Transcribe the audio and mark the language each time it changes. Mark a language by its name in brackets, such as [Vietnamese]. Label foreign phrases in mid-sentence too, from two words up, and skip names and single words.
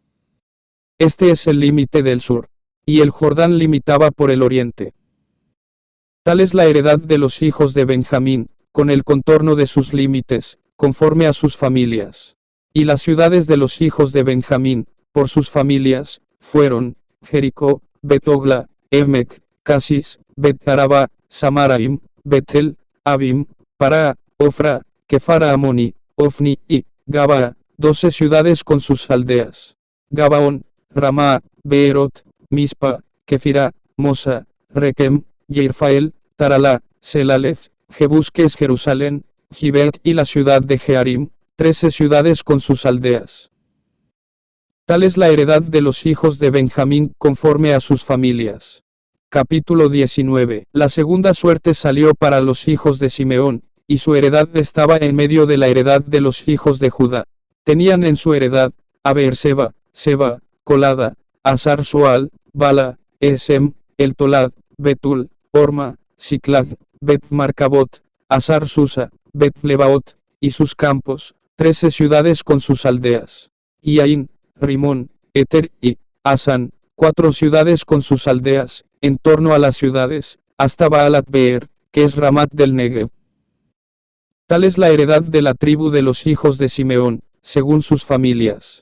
[Spanish] Este es el límite del sur. Y el Jordán limitaba por el oriente. Tal es la heredad de los hijos de Benjamín, con el contorno de sus límites, conforme a sus familias. Y las ciudades de los hijos de Benjamín, por sus familias, fueron Jericó, Bet-Ogla, Emec, Casis, Bet-Araba, Samaraim, Betel, Abim, Pará, Ofra, Kefara Amoni, Ofni, y Gabaa, 12 ciudades con sus aldeas. Gabaón, Ramá, Beerot, Mispa, Kefira, Mosa, Rekem, Yeirfael, Taralá, Selalef, Jebús que es Jerusalén, Gibet y la ciudad de Jearim, 13 ciudades con sus aldeas. Tal es la heredad de los hijos de Benjamín conforme a sus familias. Capítulo 19. La segunda suerte salió para los hijos de Simeón, y su heredad estaba en medio de la heredad de los hijos de Judá. Tenían en su heredad a Beerseba, Seba, Colada, Azar Sual, Bala, Esem, El Tolad, Betul, Orma, Siclag, Bet Marcabot, Azar Susa, Bet Lebaot, y sus campos, 13 ciudades con sus aldeas. Y Ain, Rimón, Eter y Asan, 4 ciudades con sus aldeas, en torno a las ciudades, hasta Baalat Beer, que es Ramat del Negev. Tal es la heredad de la tribu de los hijos de Simeón, según sus familias.